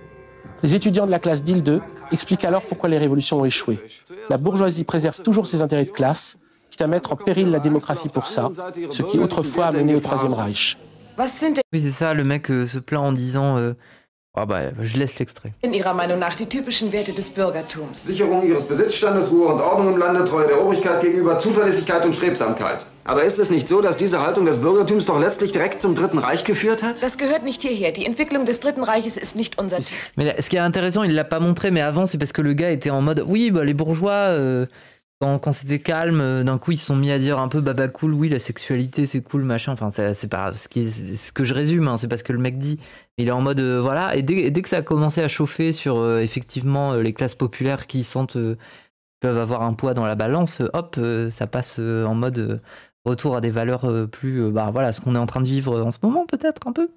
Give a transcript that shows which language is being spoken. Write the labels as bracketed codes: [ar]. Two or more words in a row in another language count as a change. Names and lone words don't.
[fr] Les étudiants de la classe d'Île 2 expliquent alors pourquoi les révolutions ont échoué. La bourgeoisie préserve toujours ses intérêts de classe, quitte à mettre en péril la démocratie pour ça, ce qui autrefois a mené au Troisième Reich. Oui, c'est ça, le mec se plaint en disant ah bah, je laisse l'extrait. [de] In Ihrer Meinung nach die typischen Werte des Bürgertums? Sicherung ihres Besitzstandes, Ruhe und Ordnung im Lande, Treue der Obrigkeit gegenüber, Zuverlässigkeit und Strebsamkeit. Aber ist es nicht so, dass diese Haltung des Bürgertums doch letztlich direkt zum Dritten Reich geführt hat? Das gehört nicht hierher. Die Entwicklung des Dritten Reiches ist nicht unser Ziel. [fr] Mais là, ce qui est intéressant, il l'a pas montré, mais avant, c'est parce que le gars était en mode oui, bah, les bourgeois, quand c'était calme, d'un coup, ils se sont mis à dire un peu baba cool, oui, la sexualité, c'est cool, machin. Enfin, c'est pas ce que je résume, hein, c'est pas ce que le mec dit. Il est en mode voilà, et dès que ça a commencé à chauffer sur effectivement les classes populaires qui sentent peuvent avoir un poids dans la balance, hop, ça passe en mode retour à des valeurs plus, bah voilà, ce qu'on est en train de vivre en ce moment peut-être un peu.